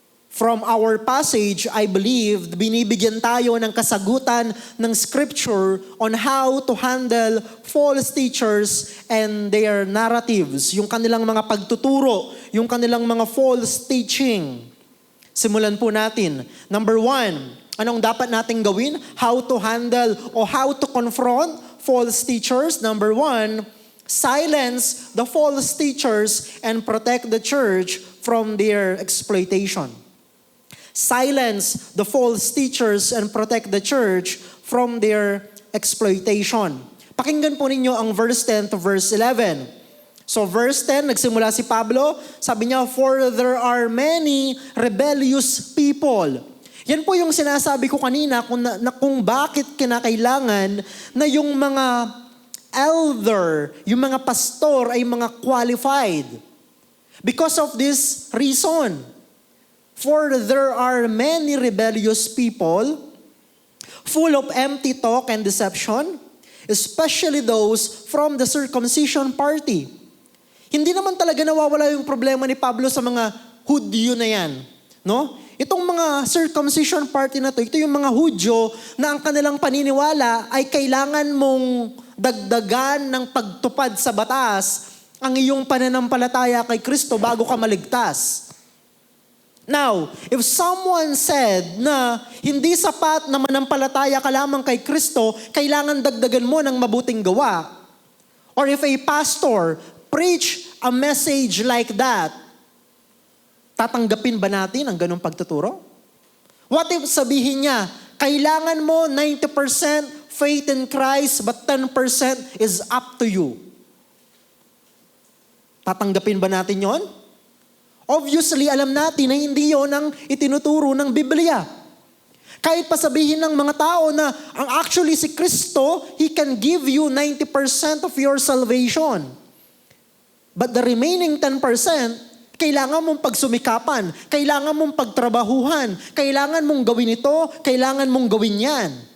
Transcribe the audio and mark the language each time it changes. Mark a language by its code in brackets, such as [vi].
[en] From our passage, I believe, [tl] binibigyan tayo ng kasagutan ng [en] Scripture on how to handle false teachers and their narratives. [tl] Yung kanilang mga pagtuturo, yung kanilang mga false teaching. Simulan po natin. Number 1, anong dapat natin gawin? [en] How to handle or how to confront false teachers. Number 1, silence the false teachers and protect the church from their exploitation. Silence the false teachers and protect the church from their exploitation. [tl] Pakinggan po ninyo ang verse 10 to verse 11. So verse 10, nagsimula si Pablo, sabi niya, [en] for there are many rebellious people. [tl] Yan po yung sinasabi ko kanina kung bakit kinakailangan na yung mga elder, yung mga pastor ay mga qualified. [en] Because of this reason. For there are many rebellious people, full of empty talk and deception, especially those from the circumcision party. [tl] Hindi naman talaga nawawala yung problema ni Pablo sa mga Hudyo na yan. No? Itong mga circumcision party na to, ito yung mga Hudyo na ang kanilang paniniwala ay kailangan mong dagdagan ng pagtupad sa batas ang iyong pananampalataya kay Kristo bago ka maligtas. [en] Now, if someone said [tl] na hindi sapat na manampalataya ka lamang kay Kristo, kailangan dagdagan mo ng mabuting gawa. [en] Or if a pastor preach a message like that, [tl] tatanggapin ba natin ang ganung pagtuturo? [en] What if [tl] sabihin niya, kailangan mo [en] 90% faith in Christ, but 10% is up to you? [tl] Tatanggapin ba natin yon? Obviously, alam natin na hindi yon ang itinuturo ng Biblia. Kahit pasabihin ng mga tao na ang actually si Kristo, [en] He can give you 90% of your salvation. But the remaining 10%, [tl] kailangan mong pagsumikapan, kailangan mong pagtrabahuhan, kailangan mong gawin ito, kailangan mong gawin yan.